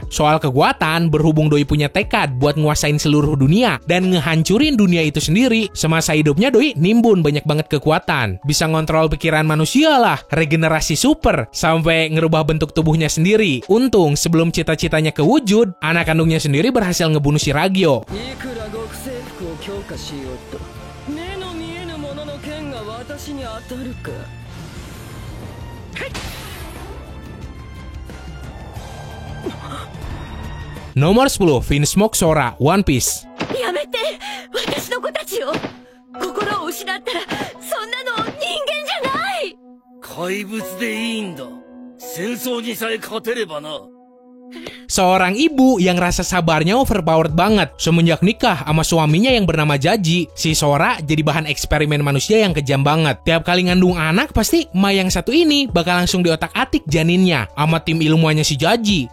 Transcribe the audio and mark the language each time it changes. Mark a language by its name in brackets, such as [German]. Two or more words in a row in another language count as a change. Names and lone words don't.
[Indonesian] Soal kekuatan, berhubung Doi punya tekad buat nguasain seluruh dunia dan ngehancurin dunia itu sendiri, semasa hidupnya Doi nimbun banyak banget kekuatan. Bisa ngontrol pikiran manusia lah, regenerasi super, sampai ngerubah bentuk tubuhnya sendiri. Untung sebelum cita-citanya kewujud, anak kandungnya sendiri berhasil ngebunuh si Ragyo. [Japanese] いくら極征服を強化しようと目の見えぬものの剣が私に当たるか [Indonesian] Nomor 10, Vinsmoke Sora, One Piece. [Japanese] やめて、私の子たちを。心を失ったらそんなの人間じゃない。怪物でいいんだ。戦争にさえ勝てればな。 [Indonesian] Seorang ibu yang rasa sabarnya overpowered banget. Semenjak nikah sama suaminya yang bernama Jaji, si Sora jadi bahan eksperimen manusia yang kejam banget. Tiap kali ngandung anak, pasti emak yang satu ini bakal langsung diotak-atik janinnya sama tim ilmuannya si Jaji.